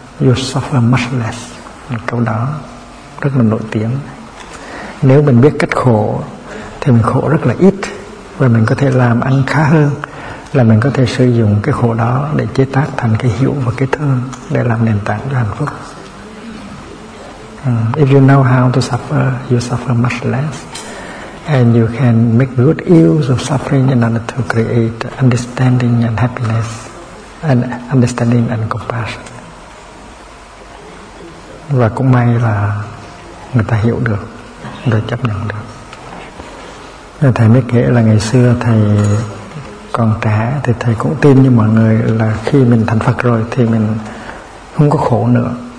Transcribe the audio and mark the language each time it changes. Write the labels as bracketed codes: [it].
[en] You suffer much less. [vi] Câu đó rất là nổi tiếng. Nếu mình biết cách khổ thì mình khổ rất là ít, và mình có thể làm ăn khá hơn, là mình có thể sử dụng cái khổ đó để chế tác thành cái hiệu và cái thơm để làm nền tảng cho hạnh phúc. [en] If you know how to suffer, you suffer much less. And you can make good use of suffering in order to create understanding and happiness, and understanding and compassion. [vi] Và cũng may là người ta hiểu được, người ta chấp nhận được. Thầy mới kể là ngày xưa thầy còn trẻ thì thầy cũng tin như mọi người là khi mình thành Phật rồi thì mình không có khổ nữa.